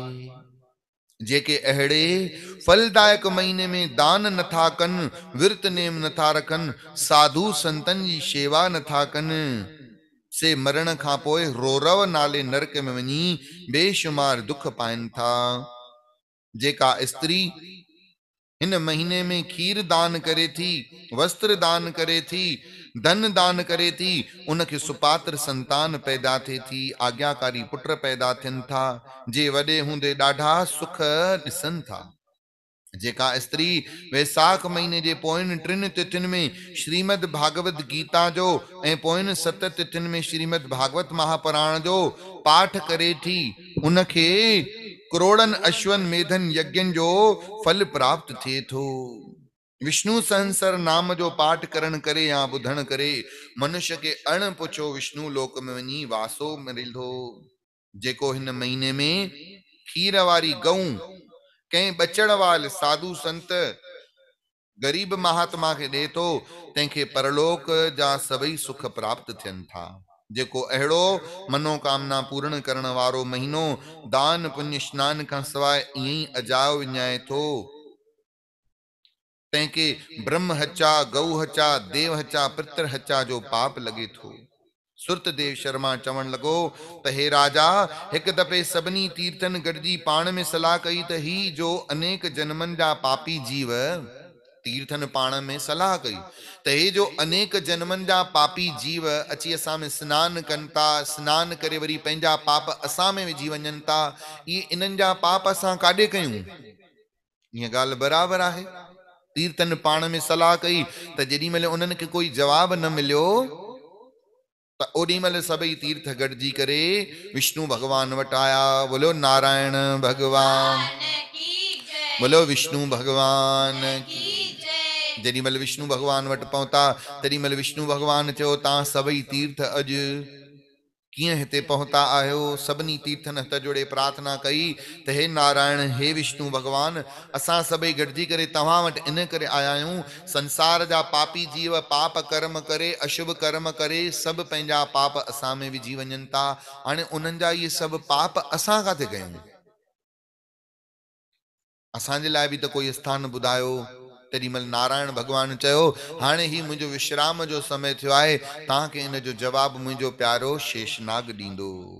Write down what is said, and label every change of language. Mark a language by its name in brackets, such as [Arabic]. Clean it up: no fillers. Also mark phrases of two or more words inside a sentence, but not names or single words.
[Sindhi] जेके अहिड़े फलदायक महीने में दान नथा कनि, विर्त नेम नथा रखनि, साधु संतनि जी शेवा नथा कनि, से मरण खां पोइ रोरव नाले नरक में वञी बेशुमार दुख पाइनि था। जेका स्त्री हिन महीने में खीर दान करे थी, वस्त्र दान करे थी, धन दान करे थी, उनके सुपात्र संतान पैदा थे थी, आज्ञाकारी पुत्र पैदा थियनि था, जे वॾे हूंदे ॾाढा सुख ॾिसनि था। जेका स्त्री वैसाख महीने जे पोयनि 3 तिथियुनि में श्रीमद भागवत गीता जो ऐं पोयनि 7 तिथियुनि में श्रीमद भागवत महापुराण जो पाठ करे थी, उनखे करोड़न अश्वन मेधन यज्ञन जो फल प्राप्त थिए थो। विष्णु सहस्र नाम जो पाठ करण करे या ॿुधण करे मनुष्य के अण पुछो विष्णु लोक में वञी वासो मिलंदो। जेको हिन महीने में खीर वारी गऊ कंहिं बचड़ वाल साधु संत ग़रीब महात्मा खे ॾे थो, तंहिंखे परलोक जा सभई सुख प्राप्त थियनि था। जेको अहिड़ो मनोकामना पूर्ण करण वारो महीनो दान पुण्य स्नान खां सवाइ ईअं ई अजायो विञाए थो, तंहिंखे ब्रह्म हचा, गऊ हचा, देव हचा, पितर हचा जो पाप लॻे थो। सुरतदेव शर्मा चवण लॻो त हे राजा, हिकु दफ़े सभिनी तीर्थनि गॾिजी पाण में सलाह कई त ही जो अनेक जन्मनि जा पापी जीव, तीर्थनि पाण में सलाह कई त हे जो अनेक जन्मनि जा पापी जीव अची असां में सनान कनि था, सनान करे वरी पंहिंजा पाप असां में विझी वञनि था, इहे इन्हनि जा पाप असां काॾे कयूं? ईअं ॻाल्हि बराबरि आहे। तीर्थनि पाण में सलाह कई त जेॾी महिल उन्हनि खे कोई जवाब न मिलियो त ओॾी महिल सभई तीर्थ गॾिजी करे विष्णु भगवान वटि आया। [Hindi] बोलो नारायण भगवान, बोलो विष्णु भगवान की। [Sindhi] जेॾी महिल विष्णु भगवान वटि पहुता तेॾी महिल विष्णु भगवान चयो, तव्हां सभई तीर्थ अॼु कीअं हिते पहुता आहियो? सभिनी तीर्थनि हथ जोड़े प्रार्थना कई त हे नारायण, हे विष्णु भगवान, असां सभई गॾिजी करे तव्हां वटि इन करे आया आहियूं, संसार जा पापी जीव पाप कर्म करे, अशुभ कर्म करे, सभु पंहिंजा पाप असां में विझी वञनि था। हाणे उन्हनि जा इहे सभु पाप असां काथे कयूं? असांजे लाइ बि त कोई स्थान ॿुधायो। तेॾी महिल नारायण भगवान चयो, हाणे ही मुंहिंजो विश्राम जो समय थियो आहे, तव्हांखे इन जो जवाब मुंहिंजो प्यारो शेषनाग ॾींदो।